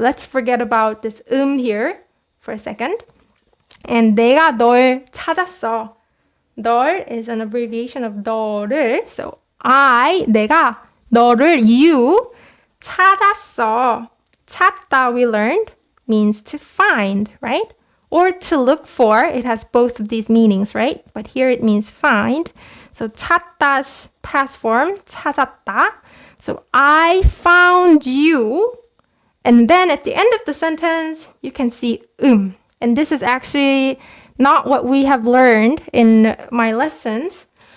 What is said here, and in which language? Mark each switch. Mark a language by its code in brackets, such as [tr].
[en] Let's forget about this here for a second. [ko] And 내가 널 찾았어. [en] 널 is an abbreviation of 너를. [ko] So 내가 너를 you 찾았어. [en] 찾다 we learned means to find, right? Or to look for. It has both of these meanings, right? But here it means find. So 찾다's past form, 찾았다. So I found you. And then at the end of the sentence, you can see And this is actually not what we have learned in my lessons.